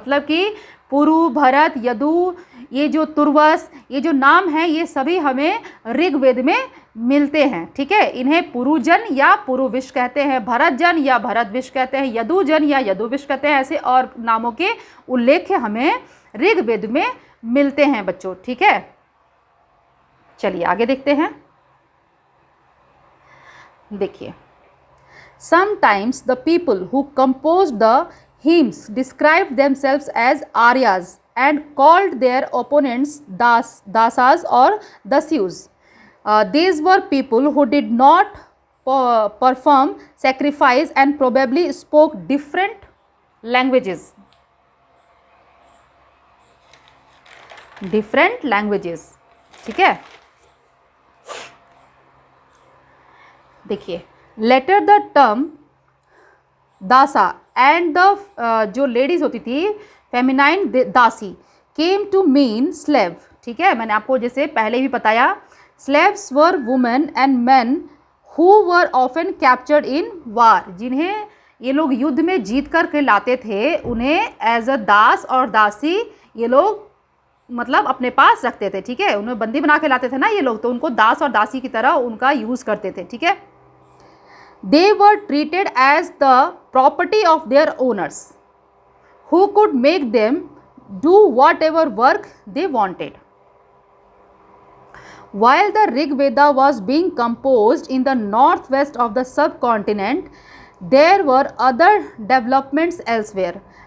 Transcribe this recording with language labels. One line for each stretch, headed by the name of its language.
Hindi: मतलब कि पुरु, भरत, यदु, ये जो तुर्वस, ये जो नाम हैं, ये सभी हमें ऋग्वेद में मिलते हैं। ठीक है, इन्हें पुरुजन या पुरुविश कहते हैं, भरतजन या भरतविश कहते हैं, यदुजन या यदुविश कहते हैं। ऐसे और नामों के उल्लेख हमें ऋग्वेद में मिलते हैं बच्चों। ठीक है, चलिए आगे देखते हैं।
English: देखिए, sometimes the people who composed the hymns described themselves as Aryas and called their opponents dasas or dasyus. These were people who did not perform sacrifice and probably spoke different languages. Different languages.
Hindi: ठीक है, देखिए,
English: later the term dasa and the
Hindi: जो ladies होती थी
English: Feminine dasi came to mean slave.
Hindi: ठीक है, मैंने आपको जैसे पहले भी बताया,
English: Slaves were women and men who were often captured in war.
Hindi: जिन्हें ये लोग युद्ध में जीत कर के लाते थे, उन्हें एज अ दास और दासी ये लोग मतलब अपने पास रखते थे। ठीक है, उन्हें बंदी बना के लाते थे ना ये लोग, तो उनको दास और दासी की तरह उनका यूज़ करते थे। ठीक है,
English: they were treated as the property of their owners who could make them do whatever work they wanted. While the Rig Veda was being composed in the northwest of the subcontinent, there were other developments elsewhere.